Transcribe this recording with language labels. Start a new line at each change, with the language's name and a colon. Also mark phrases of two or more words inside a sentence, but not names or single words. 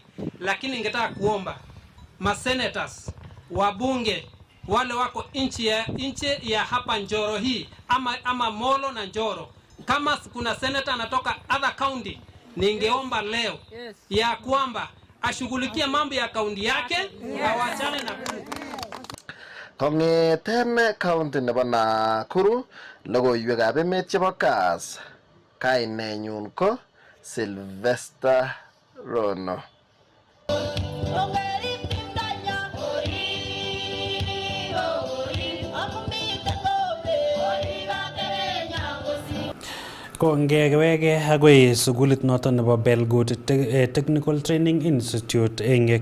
Swahili: Lakini ningetaka kuomba masenators, wabunge wale wako nchi ya hapa Njoro hii ama Molo na Njoro, kama kuna senator anatoka
English: other county,
Swahili: ningeomba leo ya kwamba ashughulikie mambo ya kaunti yake, awachane na
Kalenjin: Kongeten county nebo Nakuru, logoiwekab emet chebo Kass, kainenyun ko Sylvester Rono. Kongewege agoi sugulit noton nebo Belgut Technical Training Institute eng